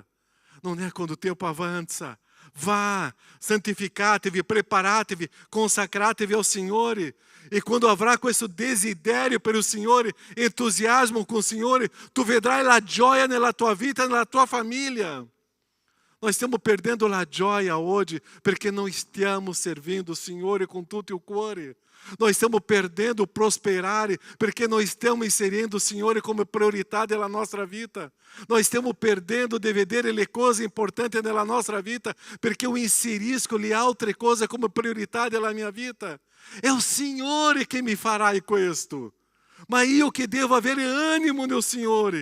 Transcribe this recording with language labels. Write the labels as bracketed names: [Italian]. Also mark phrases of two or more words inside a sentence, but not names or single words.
[Italian] Non è quando o tempo avanza. Vá, santificatevi, preparatevi, consacratevi ao Signore. E quando avrà questo desiderio per il Signore, entusiasmo [Portuguese] com o [Italian] Signore, tu vedrai la gioia nella tua vita, nella tua famiglia. [Portuguese] Nós estamos perdendo [Italian] la gioia hoje perché non stiamo [Portuguese] servindo o [Italian] Signore com tutto il cuore. [Portuguese] Nós estamos perdendo o [Italian] prosperare perché non stiamo inserendo o Signore come priorità della nostra vita. Nós stiamo perdendo di vedere le cose importanti nella nostra vita perché eu inserisco le altre cose come priorità della mia vita. È o Signore che mi farà questo. Ma io che devo avere animo nel Signore.